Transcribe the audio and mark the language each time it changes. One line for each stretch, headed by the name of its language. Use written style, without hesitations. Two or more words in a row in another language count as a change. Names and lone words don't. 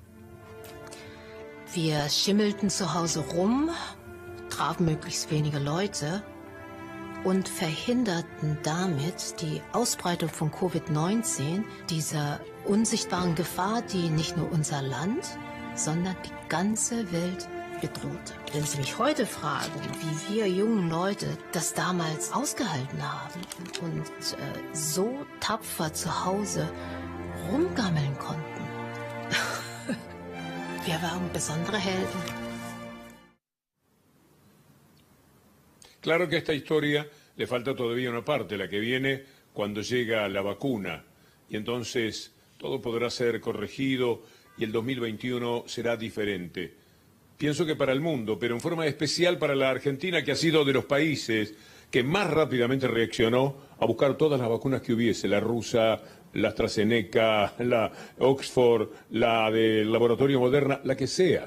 German: Wir schimmelten zu Hause rum, trafen möglichst wenige Leute und verhinderten damit die Ausbreitung von Covid-19, dieser unsichtbaren Gefahr, die nicht nur unser Land, sondern die ganze Welt bedrohte. Wenn Sie mich heute fragen, wie wir jungen Leute das damals ausgehalten haben und so tapfer zu Hause rumgammeln konnten, wir waren besondere Helden.
Spanish: Claro que a esta historia le falta todavía una parte, la que viene cuando llega la vacuna. Y entonces todo podrá ser corregido y el 2021 será diferente. Pienso que para el mundo, pero en forma especial para la Argentina, que ha sido de los países que más rápidamente reaccionó a buscar todas las vacunas que hubiese, la rusa, la AstraZeneca, la Oxford, la del laboratorio Moderna, la que sea.